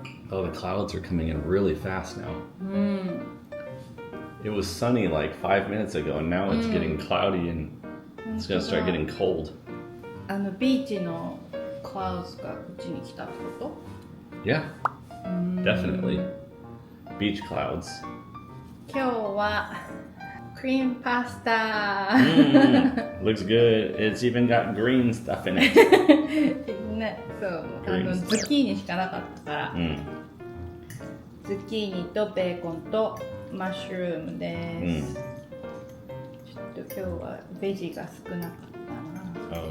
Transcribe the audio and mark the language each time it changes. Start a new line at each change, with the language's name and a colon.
English: Oh, the clouds are coming in really fast now. It was sunny like 5 minutes ago, and now it's getting cloudy and it's gonna start getting cold.
Japanese: ビーチのクラウズがこっちに来たってこと？
English: Yeah, definitely. Beach clouds.
Japanese: 今日はクリームパスタ。
English: Looks good. It's even got green stuff in it.
Japanese: ね、そう、
English: Green
Japanese: ズッキーニしかなかったから、ズッキーニとベーコンとマッシュルームです。ちょっと今日はベジが少なかったな。